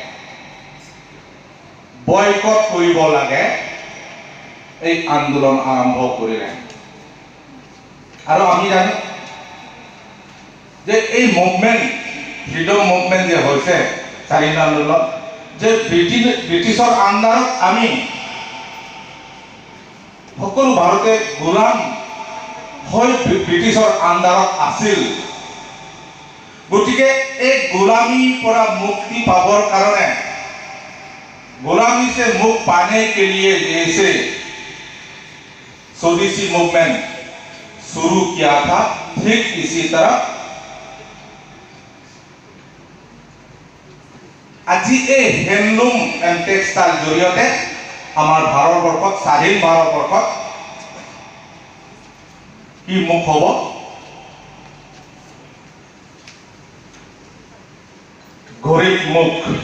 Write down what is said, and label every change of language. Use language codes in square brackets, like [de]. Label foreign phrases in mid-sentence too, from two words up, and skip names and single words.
[as] বয়কট কৰিব লাগে এই আন্দোলন আৰম্ভ কৰিলে আৰু আমি জানো যে এই [en] movement freedom movement [as] যে হৈছে স্বাধীনতা আন্দোলন যে ব্ৰিটিছৰ আণ্ডাৰত আমি সকলো ভাৰতে গোলাম হৈ ব্ৰিটিছৰ আণ্ডাৰত আছিল গতিকে এই গোলামীৰ পৰা মুক্তি পাবৰ কাৰণে [hi] गुलामी से मुक्त पाने के लिए जैसे स्वदेशी मूवमेंट शुरू किया था ठीक इसी तरह [as] আজি এই [en] handloom and textile [as] জৰিয়তে আমাৰ ভাৰতবৰ্ষত স্বাধীন ভাৰতবৰ্ষত কি মুখ হ'ব গৰীব মুখ